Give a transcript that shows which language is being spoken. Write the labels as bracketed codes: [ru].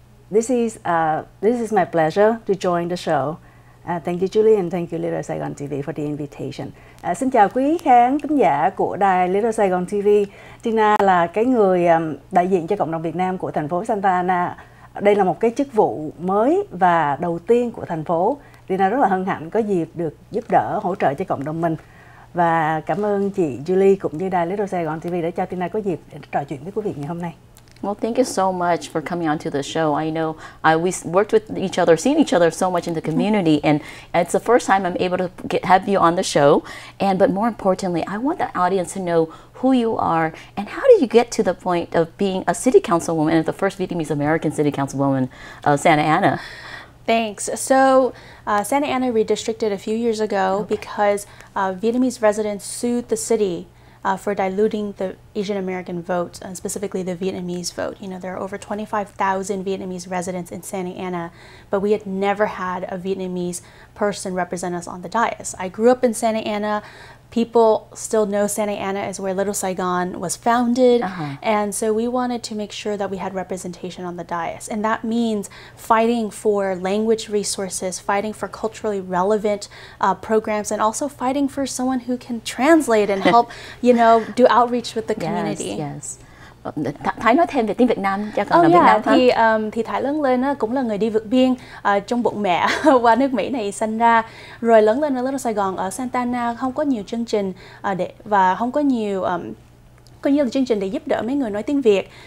[en] This is my pleasure to join the show. Thank you, Julie, and thank you, Little Saigon TV, for the invitation. [vi] Xin chào quý khán giả của đài Little Saigon TV. Tina là cái người đại diện cho cộng đồng Việt Nam của thành phố Santa Ana. Đây là một cái chức vụ mới và đầu tiên của thành phố. Tina rất là hân hạnh có dịp được giúp đỡ, hỗ trợ cho cộng đồng mình. Và cảm ơn chị Julie cũng như đài Little Saigon TV đã cho Tina có dịp để trò chuyện với quý vị ngày hôm nay. [en] Well, thank you so much for coming on to the show. I know we worked with each other, seen each other so much in the community, and it's the first time I'm able to have you on the show. But more importantly, I want the audience to know who you are and how did you get to the point of being a city councilwoman and the first Vietnamese American city councilwoman of Santa Ana. Thanks. So Santa Ana redistricted a few years ago because Vietnamese residents sued the city for diluting the Asian American vote, and specifically the Vietnamese vote. You know, there are over 25,000 Vietnamese residents in Santa Ana, but we had never had a Vietnamese person represent us on the dais. I grew up in Santa Ana. People still know Santa Ana as where Little Saigon was founded, and so we wanted to make sure that we had representation on the dais. And that means fighting for language resources, fighting for culturally relevant programs, and also fighting for someone who can translate and help, you know, do outreach with the community. Yes. [vi] Thái nói thêm về tiếng Việt Nam cho cộng đồng Việt Nam thì Thái lớn lên cũng là người đi vượt biên trong bụng mẹ qua nước Mỹ này sinh ra, rồi lớn lên ở Little Saigon ở Santa Ana, không có nhiều chương trình và không có nhiều chương trình để giúp đỡ mấy người nói tiếng Việt.